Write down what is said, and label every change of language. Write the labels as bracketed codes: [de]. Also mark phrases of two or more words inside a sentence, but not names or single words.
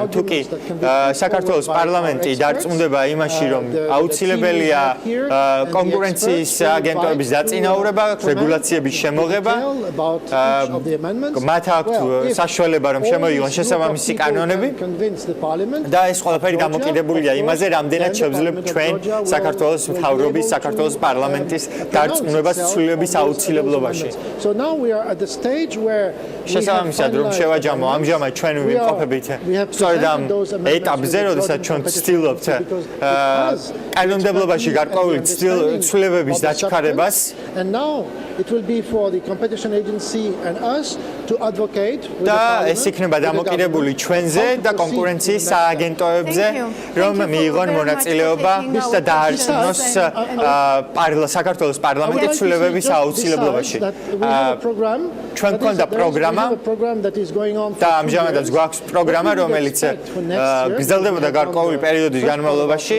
[ka] თუკი საქართველოს პარლამენტი დარწმუნდება იმაში, რომ აუცილებელია კონკურენციის აგენტოების დაწინაურება, რეგულაციების შემოღება, მათ აქვთ საშუალება, რომ შემოიღონ შესაბამისი კანონები და ეს ყველაფერი დამოკიდებულია იმაზე, რამდენად შევძლებთ ჩვენ საქართველოს მთავრობის, საქართველოს პარლამენტის დარწმუნებას ცვლილების აუცილებლობაში. შესაბამისად, რომ შევაჯამო ამჟამად ჩვენ ვიმყოფებით სწორედ ამ ეტაპზე, როდესაც ჩვენ ვცდილობთ კანონმდებლობაში გარკვეული ცვლილებების დაჩქარებას. [en] It will be for the competition agency and us to advocate [ka] და ეს იქნება დამოკიდებული ჩვენზე და კონკურენციის სააგენტოებზე, რომ მიიღონ მონაწილეობა და დაარწმუნოს საქართველოს პარლამენტის ცვლილებების აუცილებლობაში. ჩვენ გვქონდა პროგრამა და ამჟამადაც გვაქვს პროგრამა, რომელიც გრძელდებოდა გარკვეული პერიოდის განმავლობაში.